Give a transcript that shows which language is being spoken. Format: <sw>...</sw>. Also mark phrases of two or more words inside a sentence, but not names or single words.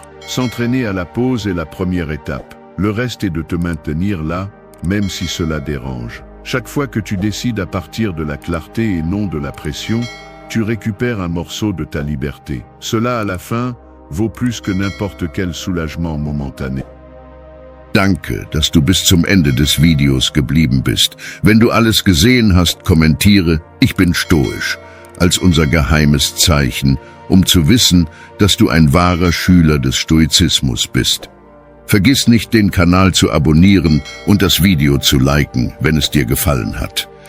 <fr>S'entraîner à la pause est la première étape. Le reste est de te maintenir là, même si cela dérange. Chaque fois que tu décides à partir de la clarté et non de la pression, tu récupères un morceau de ta liberté. Cela, à la fin, vaut plus que n'importe quel soulagement momentané.</fr> <de>Danke, dass du bis zum Ende des Videos geblieben bist. Wenn du alles gesehen hast, kommentiere, ich bin stoisch, als unser geheimes Zeichen, um zu wissen, dass du ein wahrer Schüler des Stoizismus bist. Vergiss nicht, den Kanal zu abonnieren und das Video zu liken, wenn es dir gefallen hat.</de>